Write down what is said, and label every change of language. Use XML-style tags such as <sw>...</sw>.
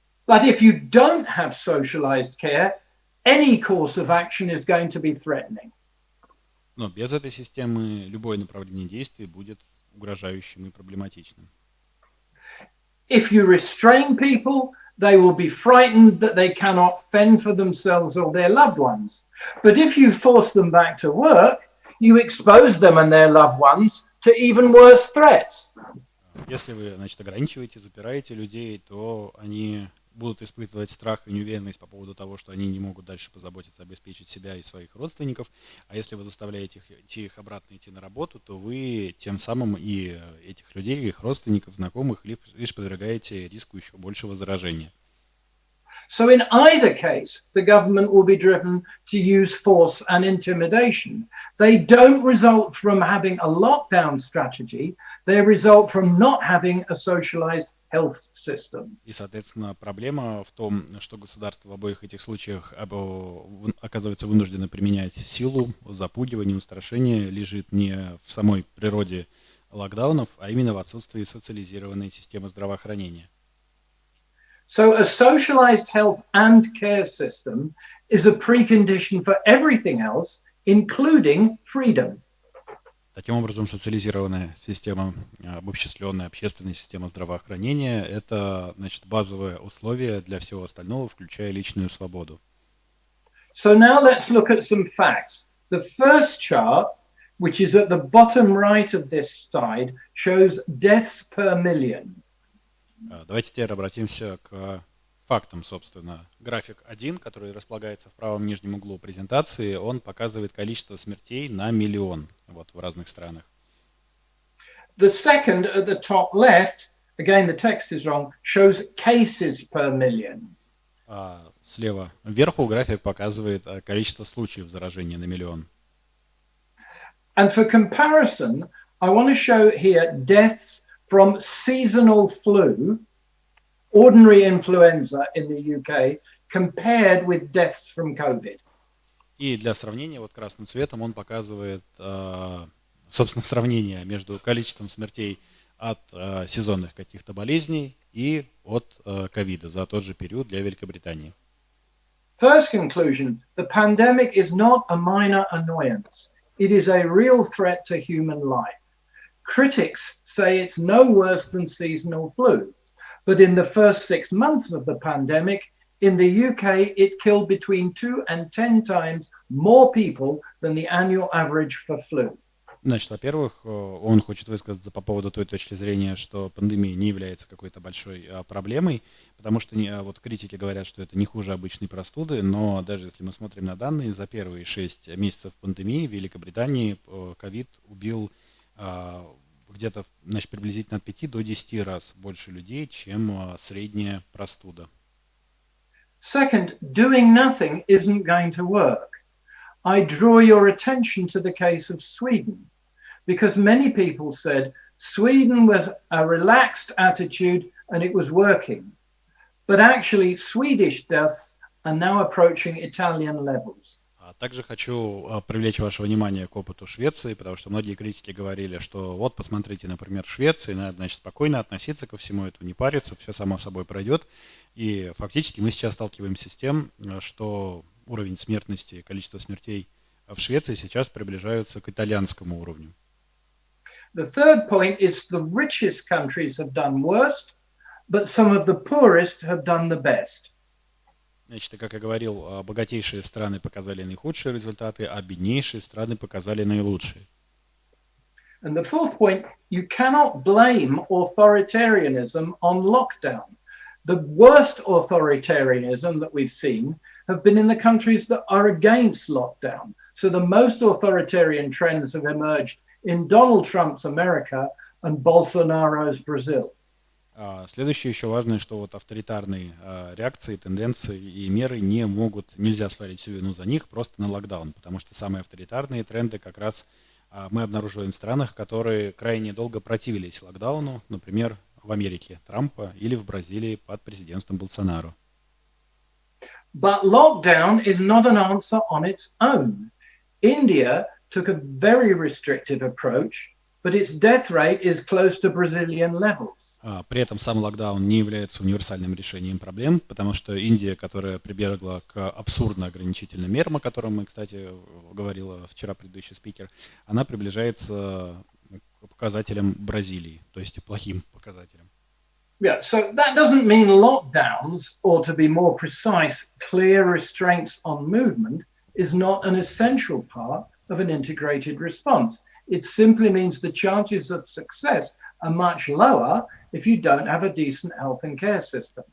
<en>But if you don't have socialized care, any course of action is going to be threatening.</en> <ru>Но без этой системы любое направление действий будет угрожающим и проблематичным.</ru> <en>If you restrain people, they will be frightened that they cannot fend for themselves or their loved ones. But if you force them back to work, you expose them and their loved ones to even worse threats.</en> <ru>Если вы, значит, ограничиваете, запираете людей, то они будут испытывать страх и неуверенность по поводу того, что они не могут дальше позаботиться, обеспечить себя и своих родственников. А если вы заставляете их обратно идти на работу, то вы тем самым и этих людей, их родственников, знакомых лишь подвергаете риску еще большего заражения.</ru> <en>So in either case, the government will be driven to use force and intimidation. They don't result from having a lockdown strategy. They result from not having a socialized health system.</en> <ru>И, соответственно, проблема в том, что государство в обоих этих случаях оказывается вынуждено применять силу, запугивание, устрашение, лежит не в самой природе локдаунов, а именно в отсутствии социализированной системы здравоохранения.</ru> <en>So a socialized health and care system is a precondition for everything else, including freedom.</en> <ru>Таким образом, социализированная система, обобществленная общественная система здравоохранения – это, значит, базовое условие для всего остального, включая личную свободу.</ru> <en>So now let's look at some facts. The first chart, which is at the bottom right of this slide, shows deaths per million.</en> <ru>Давайте теперь обратимся к фактам, собственно. График 1, который располагается в правом нижнем углу презентации, он показывает количество смертей на миллион в разных странах.</ru> <en>The second at the top left, again the text is wrong, shows cases per million.</en> <ru>Слева вверху график показывает количество случаев заражения на миллион.</ru> <en>And for comparison, I want to show here deaths from seasonal flu, ordinary influenza in the UK, compared with deaths from COVID.</en> <ru>И для сравнения, вот красным цветом он показывает, собственно, сравнение между количеством смертей от сезонных каких-то болезней и от ковида за тот же период для Великобритании.</ru> <en>First conclusion, the pandemic is not a minor annoyance. It is a real threat to human life. Critics say it's no worse than seasonal flu. But in the first 6 months of the pandemic, in the UK, it killed between 2 and 10 times more people than the annual average for flu.</en> <ru>Значит, во-первых, он хочет высказаться по поводу той точки зрения, что пандемия не является какой-то большой проблемой, потому что вот критики говорят, что это не хуже обычной простуды, но даже если мы смотрим на данные, за первые 6 месяцев пандемии в Великобритании ковид убил где-то, значит, приблизительно от 5 до 10 раз больше людей, чем средняя простуда.</ru> <en>Second, doing nothing isn't going to work. I draw your attention to the case of Sweden, because many people said Sweden was a relaxed attitude and it was working. But actually, Swedish deaths are now approaching Italian levels.</en> <ru>Также хочу привлечь ваше внимание к опыту Швеции, потому что многие критики говорили, что вот посмотрите, например, Швеции, надо, значит, спокойно относиться ко всему этому, не париться, все само собой пройдет. И фактически мы сейчас сталкиваемся с тем, что уровень смертности, количество смертей в Швеции сейчас приближаются к итальянскому уровню.</ru> <en>The third point is the richest countries have done worst, but some of the poorest have done the best.</en> <ru>Значит, как я говорил, богатейшие страны показали наихудшие результаты, а беднейшие страны показали наилучшие.</ru> <en>And the fourth point, you cannot blame authoritarianism on lockdown. The worst authoritarianism that we've seen have been in the countries that are against lockdown. So the most authoritarian trends have emerged in Donald Trump's America and Bolsonaro's Brazil.</en> <ru>Следующее еще важное, что вот авторитарные реакции, тенденции и меры нельзя свалить всю вину за них просто на локдаун, потому что самые авторитарные тренды как раз мы обнаруживаем в странах, которые крайне долго противились локдауну, например, в Америке Трампа или в Бразилии под президентством Болсонaro.</ru> <en>But lockdown is not an answer on its own. India took a very restrictive approach, but its death rate is close to Brazilian levels.</en> <ru>При этом сам локдаун не является универсальным решением проблем, потому что Индия, которая прибегла к абсурдно ограничительным мерам, о которых мы, кстати, говорила вчера предыдущий спикер, она приближается к показателям Бразилии, то есть плохим показателям.</ru> <en>Yeah, so that doesn't mean lockdowns, or to be more precise, clear restraints on movement is not an essential part of an integrated response. It simply means the chances of success are much lower if you don't have a decent health and care system.</en>